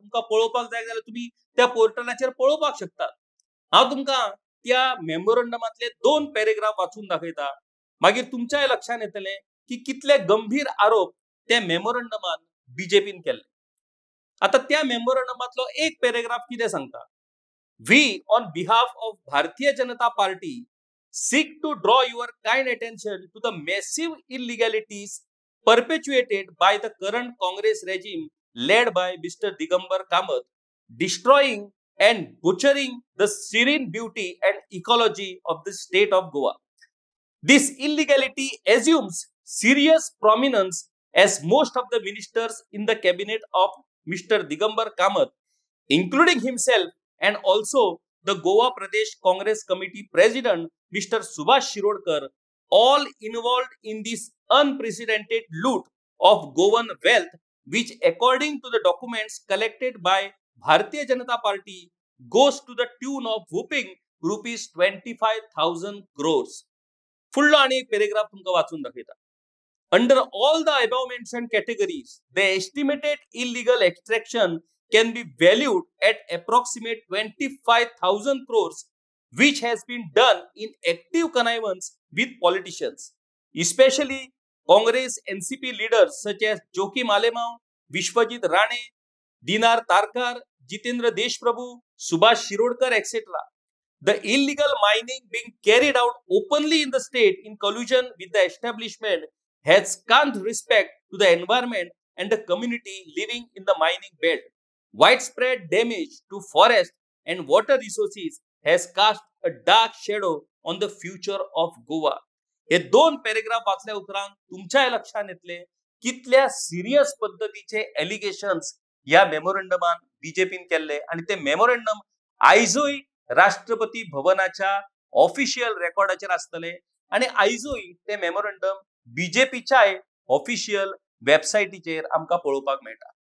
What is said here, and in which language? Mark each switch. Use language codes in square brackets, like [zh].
[gom] तुमकां पळोवपाक जाय जाल्यार तुम्ही त्या पोर्टलाचेर पळोवपाक शकतात. हांव तुमकां त्या मेमोरंडमातले 2 पॅरेग्राफ वाचून दाखयता. मागीर तुमच्याय लक्षात येतले की कितले गंभीर आरोप त्या मेमोरंडमान बीजेपीन केले. आता त्या मेमोरंडमातलो एक पॅरेग्राफ कितें सांगता? [en] We, on behalf of Bharatiya Janata Party, seek to draw your kind attention to the massive illegalities perpetuated by the current Congress regime led by Mr. Digambar Kamath, destroying and butchering the serene beauty and ecology of the state of Goa. This illegality assumes serious prominence as most of the ministers in the cabinet of Mr. Digambar Kamath, including himself, and also the Goa Pradesh Congress Committee President Mr. Subhash Shirodkar, all involved in this unprecedented loot of Goan wealth, which according to the documents collected by Bharatiya Janata Party goes to the tune of whooping rupees 25,000 crores. [gom] फुल्लो आणि एक paragraph तुमका वाचून दाखयता. [en] Under all the above mentioned categories, the estimated illegal extraction can be valued at approximate 25,000 crores, which has been done in active connivance with politicians, especially Congress NCP leaders such as Joki Malemao, Vishwajit Rane, Dinar Tarkar, Jitendra Deshprabhu, Subhash Shirodkar, etc. The illegal mining being carried out openly in the state in collusion with the establishment has scant respect to the environment and the community living in the mining belt. Widespread damage to forest and water resources has cast a dark shadow on the future of Goa. [gom] हे दोन paragraph वाचल्या उपरांत तुमच्या लक्षात येतले कितल्या serious पद्धतीचे allegations या मेमोरंडमान बीजेपीन केले आणि ते मेमोरंडम आयजूय राष्ट्रपती भवनाच्या ऑफिशियल रेकॉर्डाचेर आसतले आणि आयजूय ते मेमोरंडम बीजेपीच्या ऑफिशियल वेबसायटीचेर आमकां पळोवपाक मेळटा.